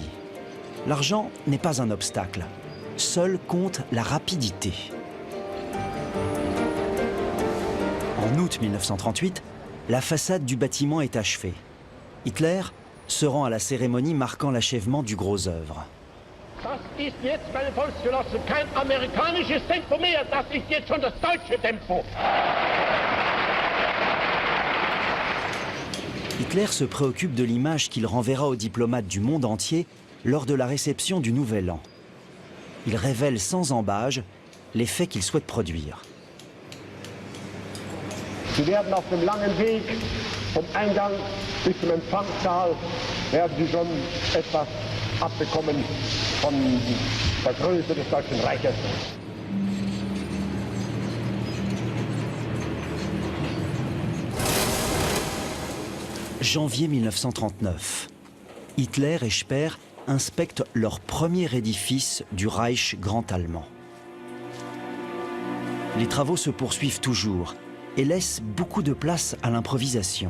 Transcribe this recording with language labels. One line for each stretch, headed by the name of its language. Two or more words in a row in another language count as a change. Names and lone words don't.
French: L'argent n'est pas un obstacle. Seul compte la rapidité. En août 1938, la façade du bâtiment est achevée. Hitler se rend à la cérémonie marquant l'achèvement du gros œuvre.
German: Das ist jetzt, meine Volksgenossen, kein amerikanisches Tempo mehr, das ist jetzt schon das deutsche Tempo.
French: Hitler se préoccupe de l'image qu'il renverra aux diplomates du monde entier lors de la réception du Nouvel An. Il révèle sans embâge les faits qu'il souhaite produire.
German: Sie werden auf dem langen Weg vom Eingang bis zum Empfangssaal werden Sie schon etwas abbekommen von der Größe des Deutschen Reiches.
French: Janvier 1939. Hitler et Speer inspectent leur premier édifice du Reich grand allemand. Les travaux se poursuivent toujours et laissent beaucoup de place à l'improvisation.